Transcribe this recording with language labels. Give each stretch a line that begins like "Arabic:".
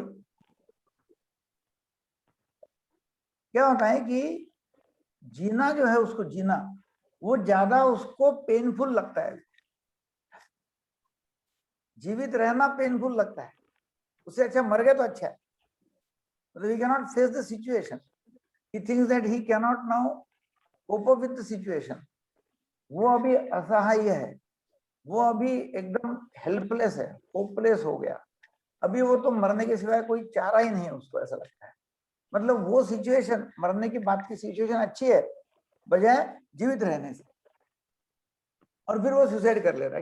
Hindi: क्या होता है कि जीना जो है, उसको जीना वो ज्यादा उसको पेनफुल लगता है। जीवित रहना पेनफुल लगता है, उससे अच्छा मर गए तो अच्छा है।
English: मतलब he cannot face the situation, he thinks that he cannot now cope up with the situation।
Hindi: वो अभी असहाय है, वो अभी एकदम हेल्पलेस है, होपलेस हो गया। अभी वो तो मरने के सिवाय कोई चारा ही नहीं है उसको, ऐसा लगता है। मतलब वो सिचुएशन, मरने की बात की सिचुएशन अच्छी है बजाय जीवित रहने से, और फिर वो सुसाइड कर ले रहा है।